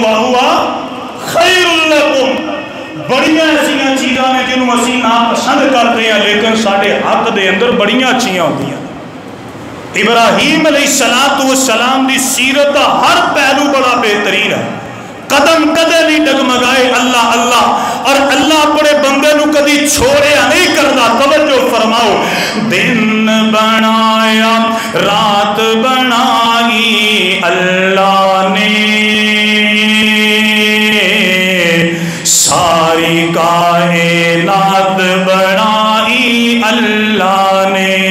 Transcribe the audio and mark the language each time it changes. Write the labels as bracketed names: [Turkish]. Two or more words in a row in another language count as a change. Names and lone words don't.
[Arabic] وَهُوَ خَيْرٌ لَكُمْ [Punjabi] بڑیاں ایسیاں چیزاں نے جنہوں اسی ناپسند کرتے ہیں لیکن ساڑھے حق دے اندر بڑیاں اچھیاں ہوتی ہیں ابراہیم علیہ السلام دی سیرت کا ہر پہلو بڑا بہترین ہے قدم کدے نہیں ڈگمگائے اللہ اللہ اور اللہ اپنے بندے نو کدی چھوڑیا نہیں کرتا توجہ فرماؤ دن بنایا رات بنائی اللہ نے ساری کائنات بنائی اللہ نے